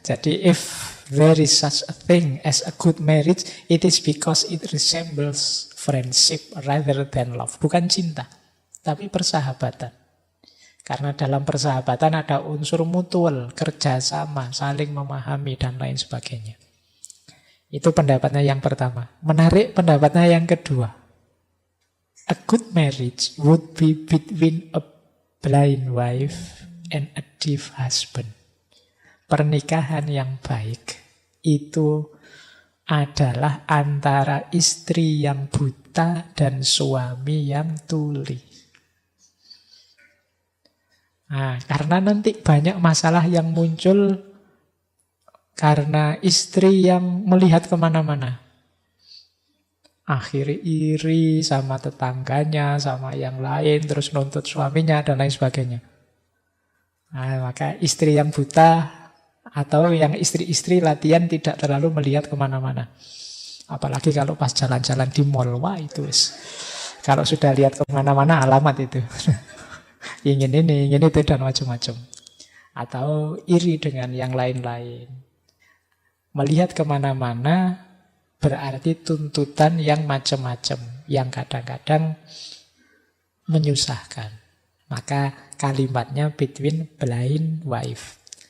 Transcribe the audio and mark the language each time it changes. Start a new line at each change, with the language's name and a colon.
English: Jadi if there is such a thing as a good marriage, it is because it resembles friendship rather than love.
Indonesian: Bukan cinta, tapi persahabatan. Karena dalam persahabatan ada unsur mutual, kerjasama, saling memahami, dan lain sebagainya. Itu pendapatnya yang pertama. Menarik pendapatnya yang kedua.
English: A good marriage would be between a blind wife and a deaf husband.
Indonesian: Pernikahan yang baik itu adalah antara istri yang buta dan suami yang tuli. Nah, karena nanti banyak masalah yang muncul karena istri yang melihat kemana-mana. Akhirnya iri sama tetangganya, sama yang lain, terus nuntut suaminya, dan lain sebagainya. Nah, maka istri yang buta atau yang istri-istri latihan tidak terlalu melihat kemana-mana. Apalagi kalau pas jalan-jalan di mall, wah itu wis. Kalau sudah lihat kemana-mana alamat itu. Ingin ini, ingin itu, dan macam-macam. Atau iri dengan yang lain-lain. Melihat kemana-mana berarti tuntutan yang macam-macam, yang kadang-kadang menyusahkan. Maka kalimatnya
English: between blind wife.